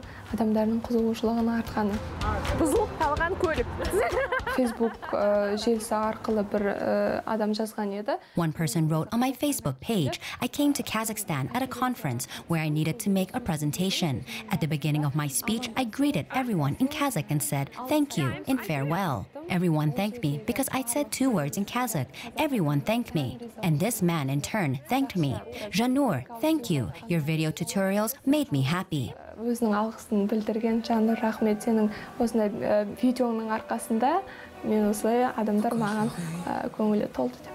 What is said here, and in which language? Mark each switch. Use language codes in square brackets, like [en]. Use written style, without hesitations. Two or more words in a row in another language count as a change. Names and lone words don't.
[en] One person wrote on my Facebook page, I came to Kazakhstan at a conference where I needed to make a presentation. At the beginning of my speech, I greeted everyone in Kazakh and said, thank you, in farewell. Everyone thanked me because I said 2 words in Kazakh. Everyone thanked me. And this man, in turn, thanked me. Zhannur, thank you. Your video tutorials made me happy. [kk] Өзінің алғысын білдірген Жаннур, рахмет, сенің осындай видеоның арқасында мен осылай адамдар маған көңілі толды.